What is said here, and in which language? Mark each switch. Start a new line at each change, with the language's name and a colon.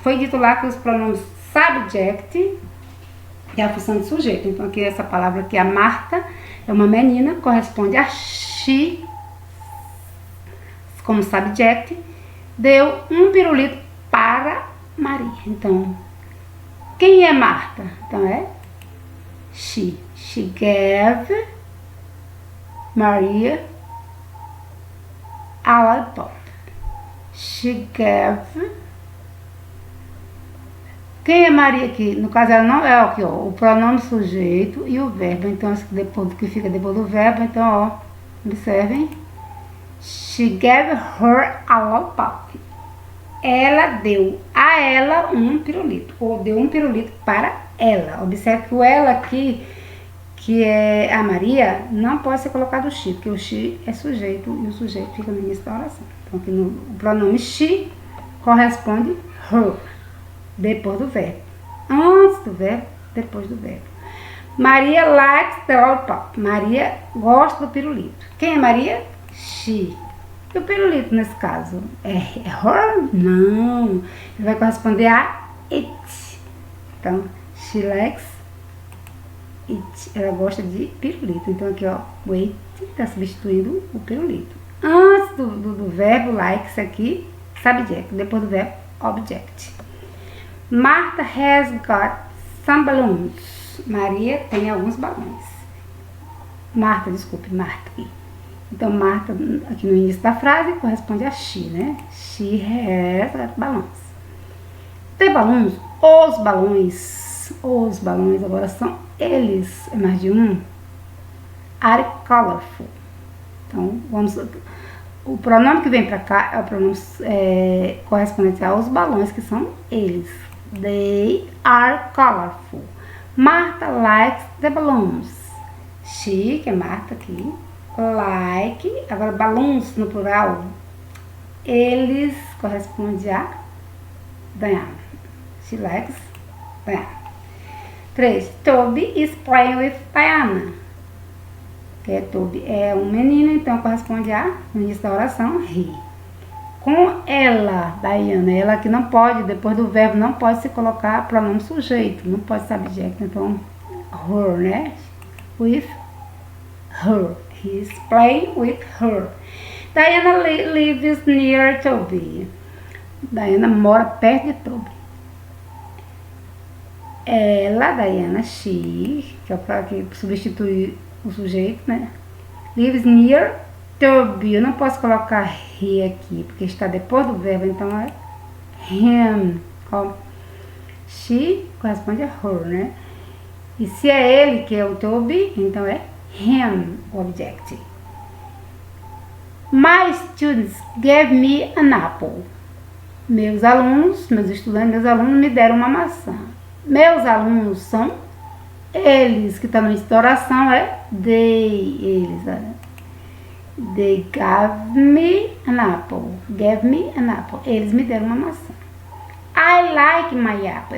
Portuguese: Foi dito lá que os pronomes subject é a função de sujeito. Então aqui essa palavra aqui, a Marta, é uma menina, corresponde a she como subject. Deu um pirulito para Maria. Então, quem é Marta? Então é
English: She. She gave Maria a lollipop. She gave.
Portuguese: Quem é Maria aqui? No caso, ela não é aqui, ó, o pronome sujeito e o verbo. Então, depois do que fica depois do verbo, então, ó, observem.
English: She gave her a lollipop.
Portuguese: Ela deu a ela um pirulito, ou deu um pirulito para ela. Observe que o ela aqui, que é a Maria, não pode ser colocado o she, porque o she é sujeito e o sujeito fica no início da oração. Então, aqui no o pronome she corresponde her, depois do verbo. Antes do verbo, depois do verbo.
English: Maria likes the lollipop.
Portuguese: Maria gosta do pirulito. Quem é Maria? She. E o pirulito nesse caso? É her? Não. Ele vai corresponder a it. Então,
English: she likes it.
Portuguese: Ela gosta de pirulito. Então aqui, ó, o it está substituindo o pirulito. Antes do verbo likes aqui, subject. Depois do verbo, object.
English: Martha has got some balloons.
Portuguese: Maria tem alguns balões. Martha, desculpe, Martha aqui. Então, Martha, aqui no início da frase, corresponde a she, né?
English: She has got balloons. The balloons,
Portuguese: os balões, agora são eles, é mais de um,
English: are colorful.
Portuguese: Então, o pronome que vem para cá é o pronome correspondente aos balões, que são eles.
English: They are colorful. Martha likes the balloons.
Portuguese: She, que é Martha aqui, like, agora balloons no plural, eles corresponde a them.
English: She likes them. 3. Toby is playing with Diana.
Portuguese: Que Toby é um menino, então corresponde a, no início da oração, he. Com ela, Diana, ela que não pode, depois do verbo, não pode se colocar pronome sujeito, não pode subject, então her, né?
English: With her. He is playing with her. Diana lives near Toby.
Portuguese: Diana mora perto de Toby. Ela, Diana, she, que é para que substitui o sujeito, né?
English: Lives near Toby.
Portuguese: Eu não posso colocar he aqui, porque está depois do verbo, então é him. Ó. She corresponde a her, né? E se é ele que é o Toby, então é him, o object.
English: My students gave me an apple.
Portuguese: Meus estudantes, meus alunos me deram uma maçã. Meus alunos são eles, que está no início da oração, é they, eles.
English: They gave me an apple. Gave me an apple.
Portuguese: Eles me deram uma maçã.
English: I like my apple.